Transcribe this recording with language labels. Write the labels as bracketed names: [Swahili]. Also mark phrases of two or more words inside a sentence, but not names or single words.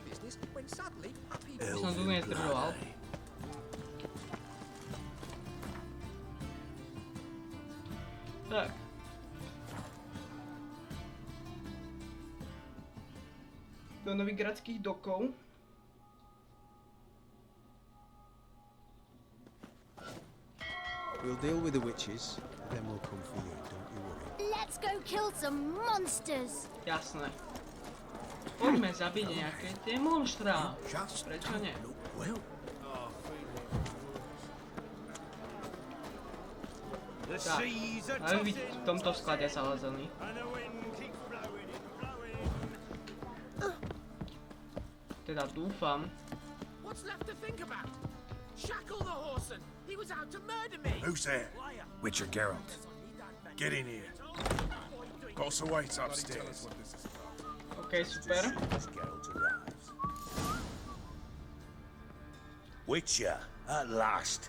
[Slovak] Aby som tu nezdržoval. Tak. Do novigradských dokov. [English] We'll deal with the witches, then we'll come for you, don't you worry. Let's go kill some monsters! [Slovak] Jasné. Poďme zabiť nejaké tie monštrá. Prečo nie? Tak, máme byť v tomto sklade zalezený. Teda dúfam. [English] Shackle the horseman! He was out to murder me! Who's there? Witcher Geralt. Get in here. Boss awaits upstairs. [Slovak] OK, super. [English] Witcher, at last.